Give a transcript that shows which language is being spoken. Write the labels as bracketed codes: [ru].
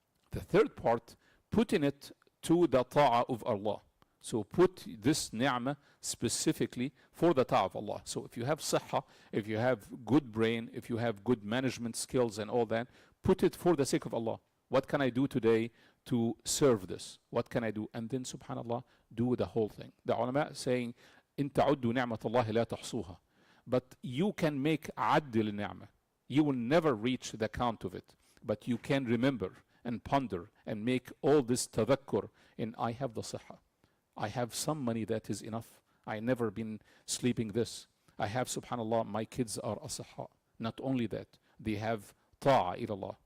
[en] The third part, putting it to the ta'ah of Allah. So put this ni'mah specifically for the ta'ah of Allah. So if you have sihha, if you have good brain, if you have good management skills and all that, put it for the sake of Allah. What can I do today to serve this? What can I do? And then subhanallah, do the whole thing. The ulama saying, [ar] إِن تَعُدُّوا نِعْمَةَ اللَّهِ لَا تَحْصُوهَا. [en] But you can make addil ni'mah. You will never reach the count of it. But you can remember and ponder and make all this tadakkur in, I have the sihha. I have some money that is enough. I never been sleeping this. I have, subhanallah, my kids are asahha. Not only that, they have ta'a ilallah.